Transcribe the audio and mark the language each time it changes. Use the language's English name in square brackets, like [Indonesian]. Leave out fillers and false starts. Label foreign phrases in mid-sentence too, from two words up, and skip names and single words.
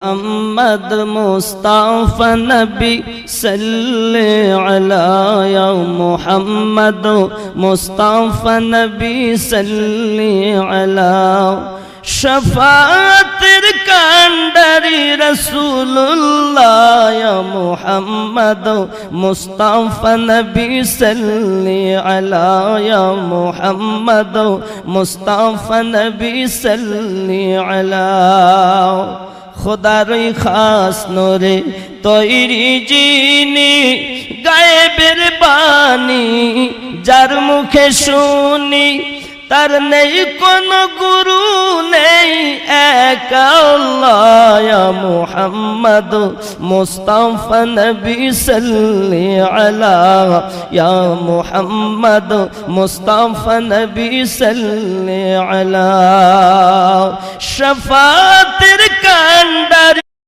[Arabic] محمد مصطفى نبی صلی علی یا محمد مصطفى نبی صلی علی [Bangla] শাফাআত কান্ডারী রাসুল [Arabic] اللہ یا محمد مصطفى نبی صلی علی یا محمد مصطفى نبی صلی علی [Bangla] খুদারই খাস নূরে তৈরি যিনি গায়েবের বাণী যার মুখে শুনি তার নেই কোনো গুরু নেই এক আল্লাহ [Arabic] يا محمد مصطفى نبي صلِّ على يا محمد مصطفى نبي صلِّ على [Bangla] শাফাতের কান্ডারি